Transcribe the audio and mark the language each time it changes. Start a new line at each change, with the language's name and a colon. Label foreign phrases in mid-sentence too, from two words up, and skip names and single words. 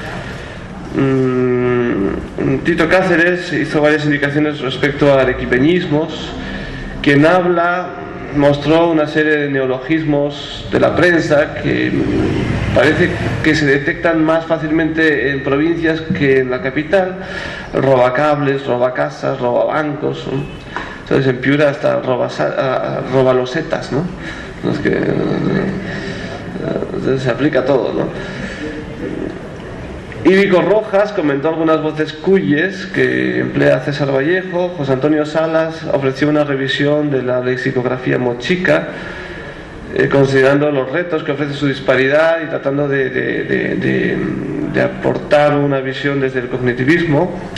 Spanish: Tito Cáceres hizo varias indicaciones respecto a arequipeñismos. Quien habla mostró una serie de neologismos de la prensa que parece que se detectan más fácilmente en provincias que en la capital: robacables, robacasas, robabancos, ¿no? Entonces en Piura hasta robalosetas, ¿no? Se aplica todo, ¿no? Íbico Rojas comentó algunas voces cuyes que emplea César Vallejo. José Antonio Salas ofreció una revisión de la lexicografía mochica, considerando los retos que ofrece su disparidad y tratando de aportar una visión desde el cognitivismo.